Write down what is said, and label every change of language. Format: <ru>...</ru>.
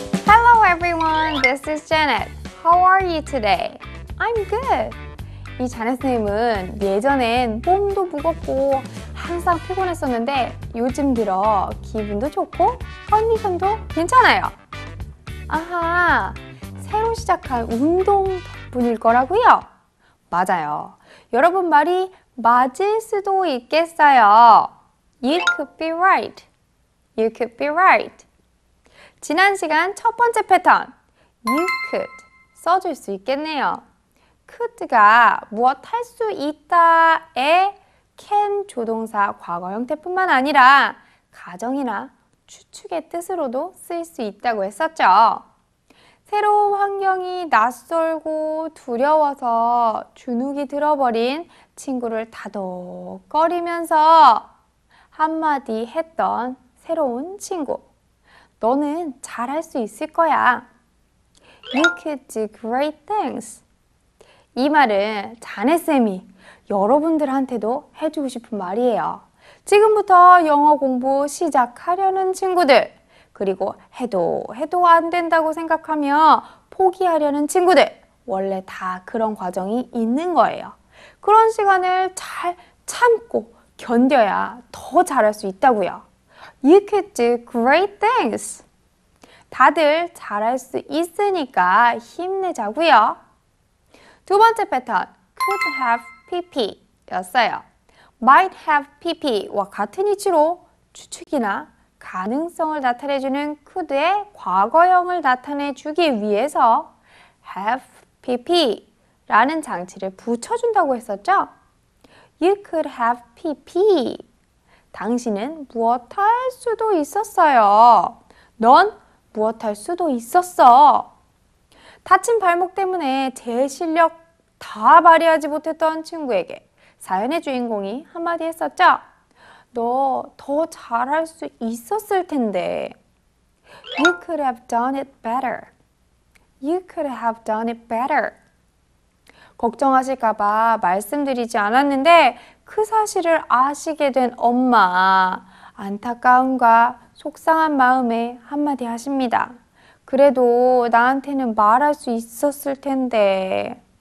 <en>Hello everyone, this is Janet. How are you today? I'm good.</en> <ko>이 자넷쌤은 예전엔 몸도 무겁고 항상 피곤했었는데 요즘 들어 기분도 좋고 컨디션도 괜찮아요. 아하, 새로 시작한 운동 덕분일 거라고요? 맞아요. 여러분 말이 맞을 수도 있겠어요.</ko> <en>You could be right. You could be right.</en> <ko>지난 시간 첫 번째 패턴</ko> <en>You could</en> <ko>써줄 수 있겠네요. could가 무엇 할 수 있다의 can 조동사 과거 형태뿐만 아니라 가정이나 추측의 뜻으로도 쓰일 수 있다고 했었죠. 새로운 환경이 낯설고 두려워서 주눅이 들어버린 친구를 다독거리면서 한마디 했던 새로운 친구. 너는 잘할 수 있을 거야.</ko> <en>You could do great things.</en> <ko>이 말은 자넷쌤이 여러분들한테도 해주고 싶은 말이에요. 지금부터 영어 공부 시작하려는 친구들, 그리고 해도 안 된다고 생각하며 포기하려는 친구들, 원래 다 그런 과정이 있는 거예요. 그런 시간을 잘 참고 견뎌야 더 잘할 수 있다고요.</ko> <en>You could do great things.</en> <ko>다들 잘할 수 있으니까 힘내자고요. 두 번째 패턴, could have pp 였어요. might have pp와 같은 이치로 추측이나 가능성을 나타내주는 could의 과거형을 나타내주기 위해서 have pp라는 장치를 붙여준다고 했었죠.</ko> <en>You could have pp.</en> <ko>당신은 무엇 할 수도 있었어요. 넌 무엇 할 수도 있었어. 다친 발목 때문에 제 실력 다 발휘하지 못했던 친구에게 사연의 주인공이 한마디 했었죠. 너 더 잘할 수 있었을 텐데.</ko> <en>You could have done it better. You could have done it better.</en> <ko>걱정하실까봐 말씀드리지 않았는데 그 사실을 아시게 된 엄마, 안타까움과 속상한 마음에 한마디 하십니다. 그래도 나한테는 말할 수 있었을 텐데.</ko>